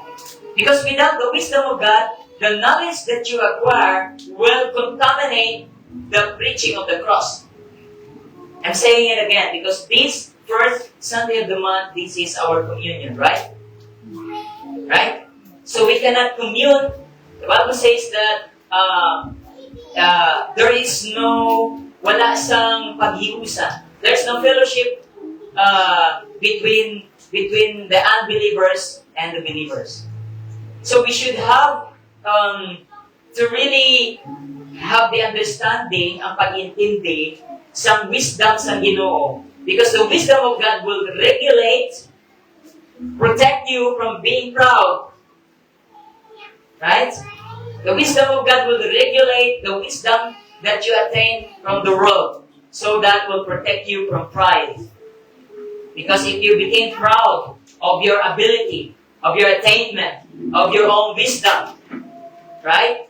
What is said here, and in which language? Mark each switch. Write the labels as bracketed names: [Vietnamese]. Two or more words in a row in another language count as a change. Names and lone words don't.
[English] Because without the wisdom of God, the knowledge that you acquire will contaminate the preaching of the cross. I'm saying it again because this first Sunday of the month, this is our communion, right? Right? So we cannot commune. The Bible says that there is no, [Hiligaynon] wala sang paghiusa. [English] There's no fellowship between the unbelievers and the believers. So we should have to really have the understanding, [Hiligaynon] ang pag-intindi sa wisdom sa Ginoo. [English] Because the wisdom of God will regulate, protect you from being proud. Right? The wisdom of God will regulate the wisdom that you attain from the world. So that will protect you from pride. Because if you became proud of your ability, of your attainment, of your own wisdom, right?